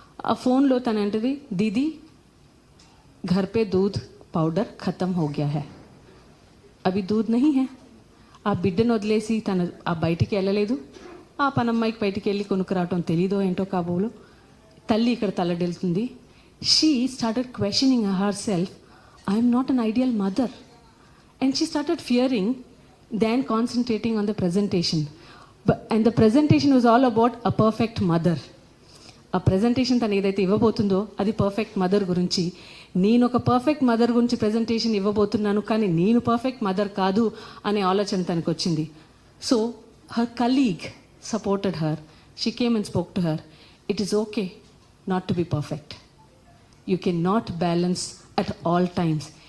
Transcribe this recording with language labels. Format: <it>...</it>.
<te>ఆ ఫోన్లో తను అంటది,</te> <hi>దీదీ ఘర్ పే దూద్ పౌడర్ ఖతం హో గయా హై, అవి దూద్ నహీ హై.</hi> <te>ఆ బిడ్డను వదిలేసి తను ఆ బయటికి వెళ్ళలేదు. ఆ పనమ్మాయికి బయటికి వెళ్ళి కొనుక్కురావటం తెలీదో ఏంటో కాబోలు. తల్లి ఇక్కడ తల్లడిల్తుంది.</te> <en>She started questioning herself, I'm not an ideal mother. And she started fearing than concentrating on the presentation. And the presentation was all about a perfect mother.</en> <te>ఆ ప్రజెంటేషన్ తను ఏదైతే ఇవ్వబోతుందో అది పర్ఫెక్ట్ మదర్ గురించి. నేను ఒక perfect mother గురించి presentation ఇవ్వబోతున్నాను, కానీ నేను పర్ఫెక్ట్ మదర్ కాదు అనే ఆలోచన తనకు వచ్చింది.</te> <en>So her colleague supported her. She came and spoke to her. It is okay not to be perfect. You can not balance at all times.</en>